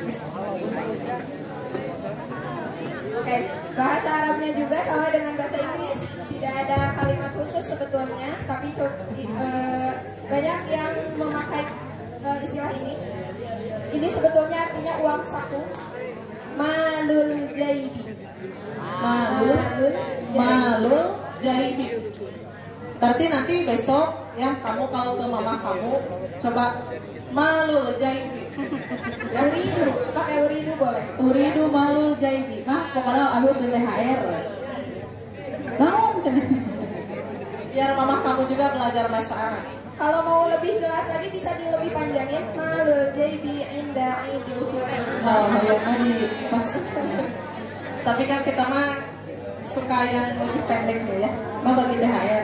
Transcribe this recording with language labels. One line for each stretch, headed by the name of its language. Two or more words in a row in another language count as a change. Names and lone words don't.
Indonesian: Oke, bahasa Arabnya juga sama dengan bahasa Inggris. Tidak ada kalimat khusus sebetulnya, tapi banyak yang memakai istilah ini. Ini sebetulnya artinya uang saku.
Arabic: مال الجيب. مال الجيب.
Indonesian: Berarti nanti besok ya kamu kalau ke mama kamu coba
Arabic: مال الجيب.
Indonesian: Ya, uridu, pakai uridu boleh.
Arabic: أريد مال الجيب.
Indonesian: Mah pokoknya aku di THR.
Sundanese: Naon cenah.
Indonesian: Biar mama kamu juga belajar bahasa Arab. Kalau mau lebih jelas lagi bisa lebih panjangin.
Arabic: مال الجيب عند عيد الفطر.
Indonesian: Oh, kayaknya di pas. Tapi kan kita mah suka yang lebih pendek ya. Mau bagi THR.